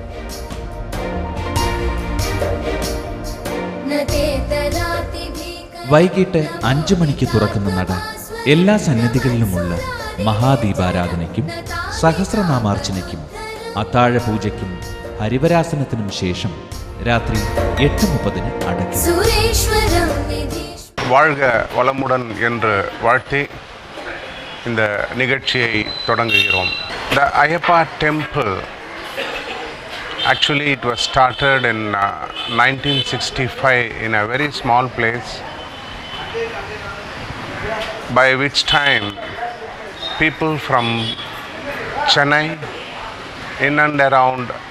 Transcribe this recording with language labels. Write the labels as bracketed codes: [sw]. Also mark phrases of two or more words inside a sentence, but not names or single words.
[ml] വൈകിട്ട് 5 മണിക്ക് തുറക്കുന്ന നട എല്ലാ സന്നിധികളിലുമുള്ള മഹാദീപാരാധനയ്ക്കും സഹസ്രനാമാർച്ചനയ്ക്കും അത്താഴ പൂജയ്ക്കും ഹരിവരാസനത്തിനും ശേഷം രാത്രി 8:30 അടയ്ക്കും. [ta] வாழ்க வளமுடன் என்று வாழ்த்தி இந்த நிகழ்ச்சியை தொடங்குகிறோம். [en] The Ayyappa temple, actually it was started in 1965 in a very small place, by which time people from Chennai, in and around